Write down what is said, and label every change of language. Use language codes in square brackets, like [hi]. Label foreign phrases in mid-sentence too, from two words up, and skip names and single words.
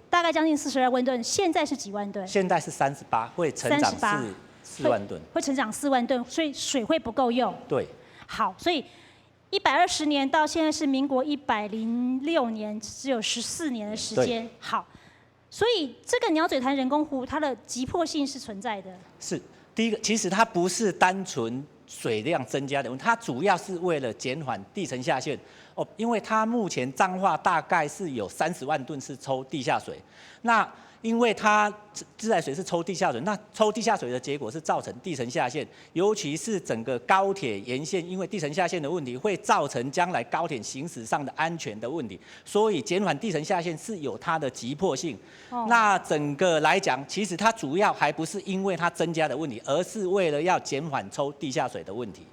[zh] 大概將近42萬噸。現在是幾萬噸？現在是38，會成長4萬噸，會成長4萬噸，所以水會不夠用。對。好，所以120年到現在是民國106年，只有14年的時間。好，所以這個鳥嘴潭人工湖，它的急迫性是存在的。是，第一個，其實它不是單純水量增加的問題，它主要是為了減緩地層下陷。因為它目前彰化大概是有30萬噸是抽地下水，那因為它自來水是抽地下水，那抽地下水的結果是造成地層下陷，尤其是整個高鐵沿線，因為地層下陷的問題會造成將來高鐵行駛上的安全的問題，所以減緩地層下陷是有它的急迫性。那整個來講，其實它主要還不是因為它增加的問題，而是為了要減緩抽地下水的問題，